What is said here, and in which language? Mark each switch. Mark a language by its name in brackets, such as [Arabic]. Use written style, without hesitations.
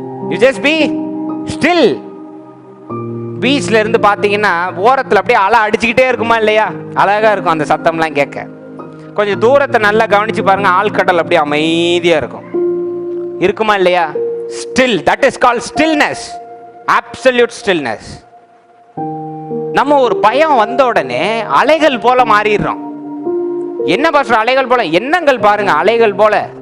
[English] You just be still. [Tamil] பீச்ல இருந்து பாத்தீங்கன்னா ஓரத்துல அப்படியே அலை அடிச்சுக்கிட்டே இருக்குமா இல்லையா? அழகா இருக்கும் அந்த சத்தம்லாம் கேட்க. கொஞ்சம் தூரத்தை நல்லா கவனிச்சு பாருங்க, ஆழ்கடல் அப்படியே அமைதியா இருக்கும், இருக்குமா இல்லையா? [English] Still, that is called stillness, absolute stillness. [Tamil] நம்ம ஒரு பயம் வந்த உடனே அலைகள் போல மாறிடுறோம். என்ன பாஸ்டர் அலைகள் போல? எண்ணங்கள் பாருங்க அலைகள் போல.